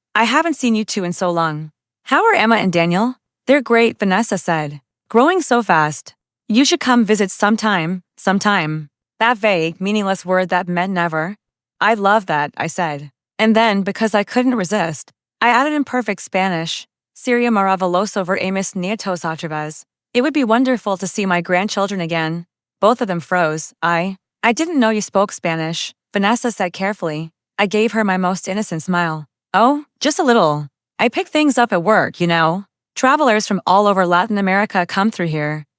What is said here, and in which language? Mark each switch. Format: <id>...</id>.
<en>I haven't seen you 2 in so long. How are Emma and Daniel? They're great, Vanessa said. Growing so fast. You should come visit sometime. That vague, meaningless word that meant never. I'd love that, I said. And then, because I couldn't resist, I added in perfect Spanish.</en> <es>Sería maravilloso ver a mis nietos otra vez.</es> <en>It would be wonderful to see my grandchildren again. Both of them froze. I didn't know you spoke Spanish, Vanessa said carefully. I gave her my most innocent smile. Oh, just a little. I pick things up at work, you know. Travelers from all over Latin America come through here.</en>